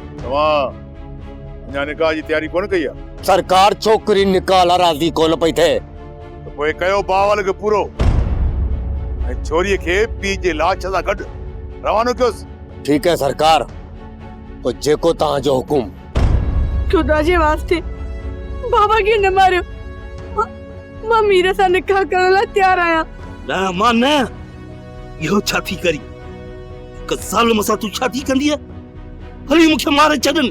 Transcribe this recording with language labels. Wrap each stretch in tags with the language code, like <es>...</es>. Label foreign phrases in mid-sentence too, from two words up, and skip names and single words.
<sd>अञा निकाह जी तयारी कोन कई आहे? सरकार छोकरी निकाह लाइ राज़ी कोन पई थिए। त पोइ कयो बावल खे पूरो ऐं छोरीअ खे पीउ जे लाश सां गॾु रवानो कयोसि।</sd> <ur>ٹھیک ہے</ur> <sd>सरकार, तो जेको तव्हांजो हुकुम। खुदा जे वास्ते बाबा खे न मारियो। मां मीर सां निकाह करण लाइ तयार आहियां। न मां न, इहो छा थी करी? हिक ज़ालिम सां तूं छा थी कंदी आहे? हली मूंखे मारे छॾनि।</sd>